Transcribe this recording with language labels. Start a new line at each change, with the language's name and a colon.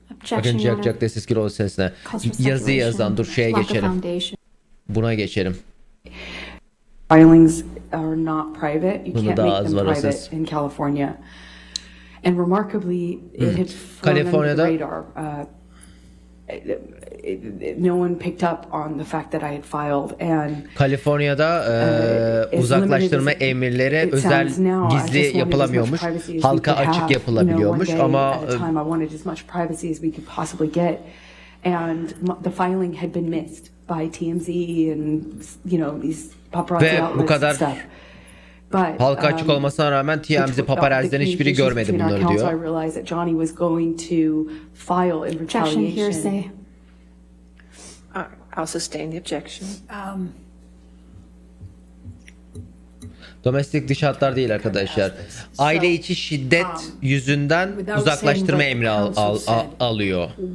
Turkish: Bakın Jack de siz kilo sesine yazı yazan dur şeye geçelim. Buna geçelim.
English: Filings are not private. You can't make them private in California. And remarkably, it had flown under the radar. No one picked up on the fact that I had filed and
Turkish: Kaliforniya'da uzaklaştırma emirleri özel gizli yapılamıyormuş. Halka açık yapılabiliyormuş ama
English: and the filing had been missed by TMZ and these paparazzi outlets and stuff.
Turkish: Halka açık olmasına rağmen TMZ paparazzi'den hiçbiri görmedi bunları diyor.
English: All right, I'll sustain the objection.
Turkish: Domestik dış hatlar değil arkadaşlar. Aile içi şiddet yüzünden uzaklaştırma emri alıyor.